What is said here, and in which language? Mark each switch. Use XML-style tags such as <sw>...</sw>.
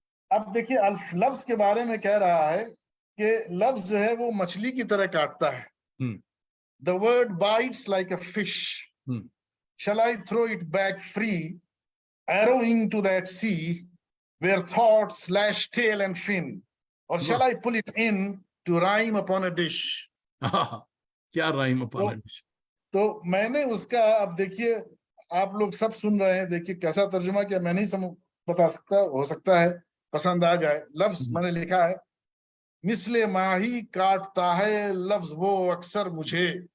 <ur>اب دیکھیے لفظ کے بارے میں کہہ رہا ہے کہ لفظ جو ہے وہ مچھلی کی طرح کاٹتا ہے. ہوں</ur> <en>The word bites like a fish. Hmm Shall I throw it back free, arrowing to that sea where thoughts slash tail and fin? Or shall I pull it in to rhyme upon a dish?</en> <ur>کیا</ur> <en>Rhyme upon.</en> <ur>تو میں نے اس کا, اب دیکھیے آپ لوگ سب سن رہے ہیں, دیکھیے کیسا ترجمہ کیا, میں نہیں بتا سکتا, ہو سکتا ہے پسند آ جائے. لفظ میں نے لکھا ہے, مثل ماہی کاٹتا ہے لفظ وہ اکثر مجھے.</ur>